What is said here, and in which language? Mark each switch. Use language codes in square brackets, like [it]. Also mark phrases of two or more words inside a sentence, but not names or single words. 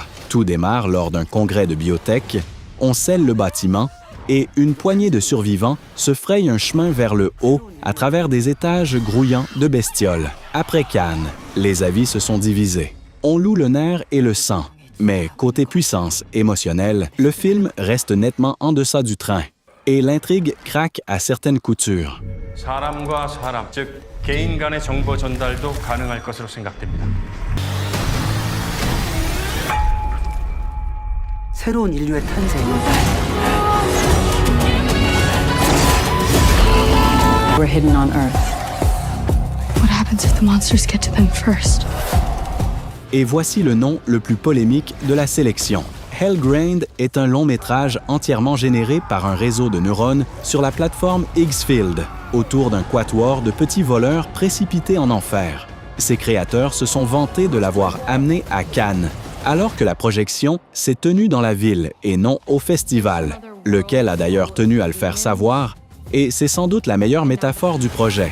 [fr] Tout démarre lors d'un congrès de biotech, on scelle le bâtiment et une poignée de survivants se fraye un chemin vers le haut à travers des étages grouillants de bestioles. Après Cannes, les avis se sont divisés. On loue le nerf et le sang. Mais côté puissance émotionnelle, le film reste nettement en deçà du train. et l'intrigue craque à certaines coutures. [ko] 사람과 사람, 즉 개인 간의 정보 전달도 가능할 것으로 생각됩니다. 새로운 인류의 탄생. [en] We're hidden on Earth. What happens if the monsters get to them first? [fr] Et voici le nom le plus polémique de la sélection. Hellgrained est un long-métrage entièrement généré par un réseau de neurones sur la plateforme Xfield, autour d'un quatuor de petits voleurs précipités en enfer. Ses créateurs se sont vantés de l'avoir amené à Cannes, alors que la projection s'est tenue dans la ville et non au festival, lequel a d'ailleurs tenu à le faire savoir, et c'est sans doute la meilleure métaphore du projet.